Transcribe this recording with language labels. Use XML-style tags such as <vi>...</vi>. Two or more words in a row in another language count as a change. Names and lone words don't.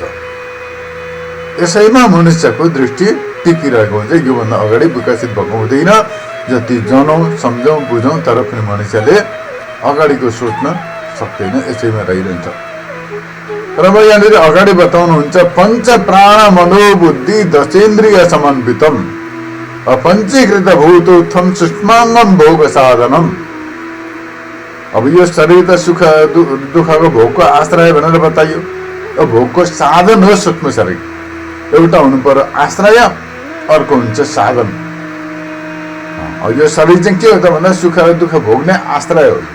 <ne>यसैमा मनुष्यको दृष्टि टिकिरहेको हुन्छ। योभन्दा अगाडि विकसित भएको हुँदैन। जति जानौँ सम्झौँ बुझौँ तर पनि मनुष्यले अगाडिको सोच्न सक्दैन, यसैमा रहिरहन्छ। र अब यहाँनिर अगाडि बताउनुहुन्छ</ne> <sa>पञ्च प्राण मनोबुद्धि दशेन्द्रिय समन्वितम अपञ्चीकृत भूतोत्थम सूक्ष्माङ्गम भोग साधनम।</sa> <ne>अब यो शरीर त सुख दुःखको भोगको आश्रय भनेर बताइयो। अब भोगको साधन हो सूक्ष्म शरीर। एउटा हुनु पर्यो आश्रय, अर्को हुन्छ साधन। यो शरीर चाहिँ के हो त भन्दा सुख दुःख भोग्ने आश्रय हो।</ne>